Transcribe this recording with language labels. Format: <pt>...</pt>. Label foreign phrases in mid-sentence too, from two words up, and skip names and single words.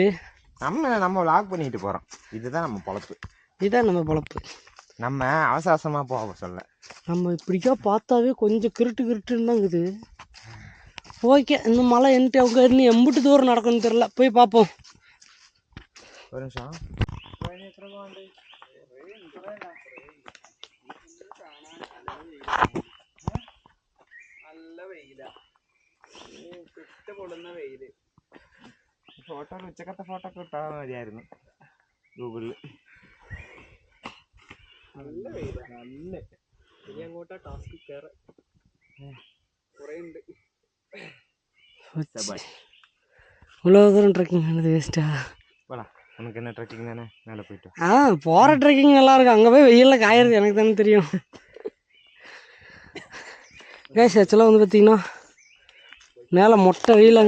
<ta>நம்ம லாக் பண்ணிட்டு போறோம். இதுதான் நம்ம பொழப்பு, இதுதான் நம்ம பொழப்பு. நம்ம அவசர அவசரமா போக சொல்ல. நம்ம இப்படிக்கா பார்த்தாவே கொஞ்சம் கிருட்டுன்னு தான் இருக்குது. ஓகே, இந்த மலை என்கிட்ட அவங்க இன்னும் எம்பிட்டு தூரம் நடக்கும்னு தெரியல, போய் பார்ப்போம். ஒரு நிமிஷம்.</ta> <ml>നല്ല വെയിലാ, പൊള്ളുന്ന വെയില്. ഫോട്ടോ ഉച്ചക്കത്തെ ഫോട്ടോ ഒക്കെ ഇട്ടാൽ മതിയായിരുന്നു ഗൂഗിളിൽ. നല്ല വെയിലാ, നല്ല. ഇനി അങ്ങോട്ടാ ടാസ്ക് കയറാൻ കുറേ ഉണ്ട്.</ml> <ta>இவ்வளோ தூரம் ட்ரெக்கிங் ஆனது வேஸ்ட்டா? போடா, உனக்கு என்ன ட்ரெக்கிங் தானே, மேலே போயிட்டு. போகிற ட்ரெக்கிங் நல்லா இருக்கும். அங்கே போய் வெயிலில் காயறது எனக்கு தானே தெரியும். கேஸ் ஆக்சுவலாக வந்து பார்த்தீங்கன்னா மேலே மொட்டை வெயிலாங்க.</ta>